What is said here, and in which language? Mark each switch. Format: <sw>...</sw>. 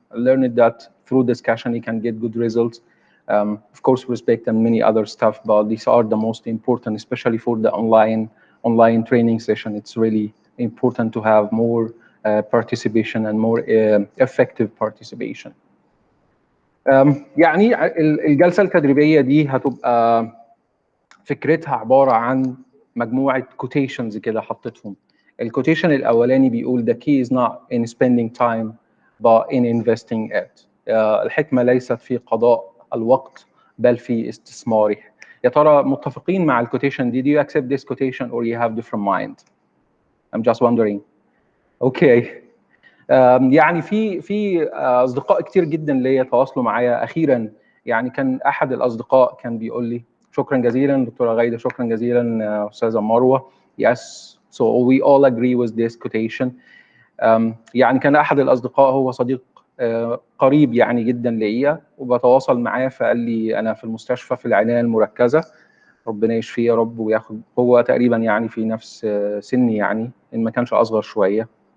<en>I learned that through discussion you can get good results. Of course, respect and many other stuff, but these are the most important, especially for the online training session. It's really important to have more participation and more effective participation.</en> <ar>يعني الجلسة التدريبية دي هتبقى فكرتها عبارة عن مجموعة كوتيشنز كده حطيتهم. الكوتيشن الأولاني بيقول</ar> <en>the key is not in spending time but in investing it.</en> <ar>الحكمة ليست في قضاء الوقت بل في استثماره. يا ترى متفقين مع الكوتيشن دي؟</ar> <en>Do you accept this quotation or you have different mind? I'm just wondering. Okay.</en> <ar>يعني في اصدقاء كتير جدا ليا تواصلوا معايا اخيرا. يعني كان احد الاصدقاء كان بيقول لي شكرا جزيلا دكتوره غايده، شكرا جزيلا استاذه مروه.</ar> <en>Yes, so we all agree with this quotation.</en> <ar>يعني كان احد الاصدقاء هو صديق قريب يعني جدا ليا، وبتواصل معاه فقال لي انا في المستشفى في العنايه المركزه، ربنا يشفيه يا رب وياخد، هو تقريبا يعني في نفس سني يعني ان ما كانش اصغر شويه.</ar>